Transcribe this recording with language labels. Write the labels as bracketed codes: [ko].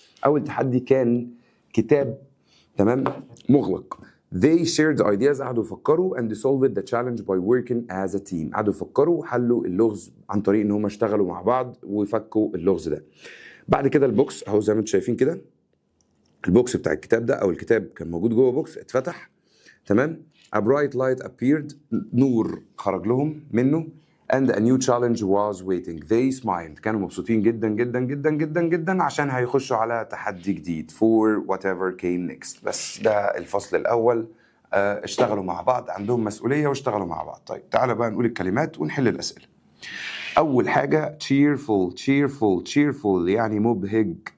[ar] أول تحدي كان كتاب تمام مغلق. [en] They shared ideas. [ar] قعدوا يفكروا [en] and solved the challenge by working as a team. [ar] قعدوا يفكروا وحلوا اللغز عن طريق ان هم اشتغلوا مع بعض ويفكوا اللغز ده. بعد كده البوكس اهو زي ما انتم شايفين كده. البوكس بتاع الكتاب ده او الكتاب كان موجود جوه بوكس اتفتح. تمام. [en] A bright light appeared. [ar] نور خرج لهم منه. [en] and a new challenge was waiting. They smiled. [ar] كانوا مبسوطين جدا جدا جدا جدا جدا عشان هيخشوا على تحدي جديد [en] for whatever came next. [ar] بس ده الفصل الأول. اشتغلوا مع بعض، عندهم مسؤولية واشتغلوا مع بعض. طيب تعالى بقى نقول الكلمات ونحل الأسئلة. أول حاجة cheerful يعني مبهج.